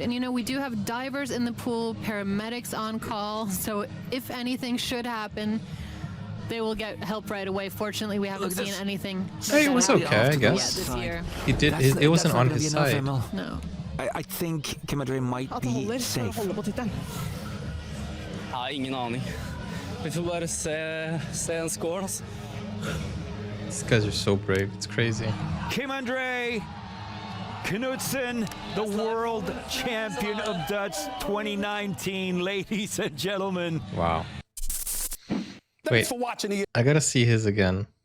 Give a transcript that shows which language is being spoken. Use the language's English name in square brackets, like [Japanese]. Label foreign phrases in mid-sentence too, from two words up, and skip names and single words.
[English] And you know, we do have divers in the pool, paramedics on call, so if anything should happen, they will get help right away. Fortunately, we haven't Look at seen this. anything. Hey, it was bad okay, I Off to the yet guess. this side. year. He did. That's- It wasn't that's not on gonna his be enough, side. Emil. No. I think Kim André might At be [Norwegian] holder for å [English] safe. [Norwegian] holde på tittelen. Nei, ingen aning. Vi får bare se en score, altså. [English] These guys are so brave. It's crazy. Kim André Knudsen, the world champion of Dutch 2019, ladies and gentlemen. Wow. Wait, I gotta see his again.